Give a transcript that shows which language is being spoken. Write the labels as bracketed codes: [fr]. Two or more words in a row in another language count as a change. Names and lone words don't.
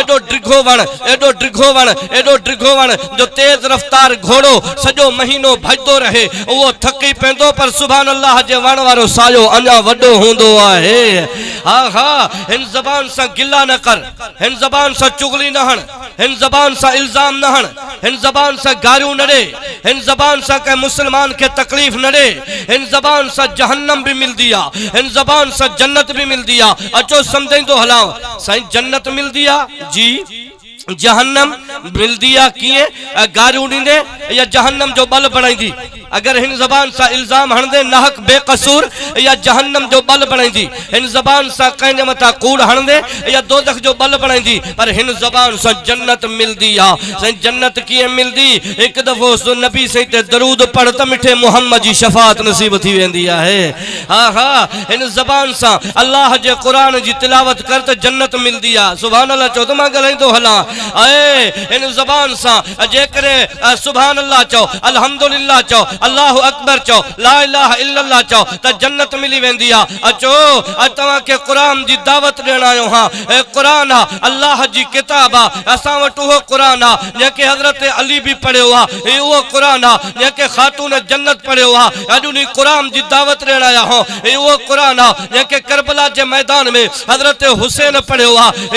[sd] एॾो ड्रिघो वण, एॾो ड्रिघो वण, एॾो ड्रिघो वण जो तेज रफ्तार घोड़ो सजो महीनो भजदो रहे, वो थकी पेंदो पर [ar] سبحان الله [sd] जे वण वारो सायो अञा वडो होंदो आहे। हा हा, हिन ज़बान सा गिला न कर, हिन ज़बान सा चुगली न हण, हिन ज़बान सा इल्जाम न हण, हिन ज़बान सा गारियूं न ॾे, हिन ज़बान सा कंहिं मुसलमान के तकलीफ़ न ॾे। हिन ज़बान सा जहन्नम भी मिलदी आ, हिन ज़बान सा जन्नत भी मिलदी आ। अचो समझंदो हलाओ, साईं जन्नत मिलदी आ जी, जहन्नम मिलदी आ किए? गारियूं ॾींदे या जहन्नम जो बल बणाईंदी? अगर हिन ज़बान सा इल्जाम हणंदे नाहक बेकसूर या जहन्नम जो बल बणाईंदी। हिन ज़बान सा कंहिंजे मथां कूड़ हणंदे या दोज़ख जो बल बणाईंदी। पर हिन ज़बान सा जन्नत मिलदी आ। साईं जन्नत कीअं मिलदी? हिकु दफ़ो सो नबी साईं ते दरूद पढ़ त मिठे मोहम्मद जी शफ़ाअत नसीब थी वेंदी आहे। हा हा, हिन ज़बान सा अल्लाह जे क़ुरान जी तिलावत कर त जन्नत मिलदी आ। [ar] سبحان الله [sd] चओ त मां ॻाल्हाईंदो हलां। हिन ज़बान सा जेकॾहिं [ar] سبحان الله [sd] चओ, अल्हम्दुलिल्लाह चओ, [ar] الله أكبر [sd] चओ, [ar] لا إله إلا الله [sd] चओ त जन्नत मिली वेंदी आहे। अचो अॼु तव्हांखे क़ुरान जी दावत ॾियण आयो हां। क़ुरान आहे अल्लाह जी किताब आहे। असां वटि उहो क़ुरान आहे जंहिंखे हज़रत अली बि पढ़ियो आहे, उहो क़ुरान आहे जंहिंखे ख़ातून जन्नत पढ़ियो आहे। अॼु उन क़ुरान जी दावत ॾियण आया आहियूं। उहो क़ुरान आहे जंहिंखे करबला जे मैदान में हज़रत हुसैन पढ़ियो आहे।